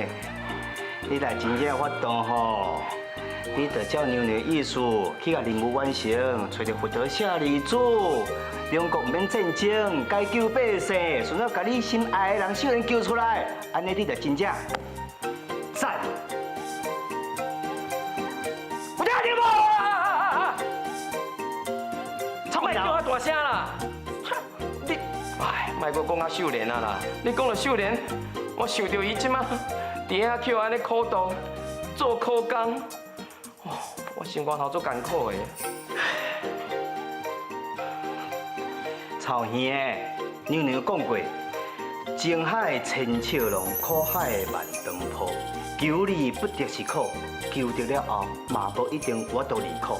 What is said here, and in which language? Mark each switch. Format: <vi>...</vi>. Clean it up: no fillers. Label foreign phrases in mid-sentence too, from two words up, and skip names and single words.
<nan>你若真正有法度吼，你着照娘娘意思去甲任务完成，找着佛陀舍利子，两国免战争，解救百姓，顺便甲你心爱的人秀莲救出来，安尼你着真正赞。我听你无？操！莫叫我大声啦！你，哎，莫阁讲啊秀莲啊啦！你讲到秀莲，我想到伊即马伫遐叫安尼苦动，做苦工，哦，我心肝头足艰苦的。曹兄，娘娘讲过，情海千尺浪，苦海万丈波。求你不得是苦，求得了后嘛无一定我都离苦。</nan>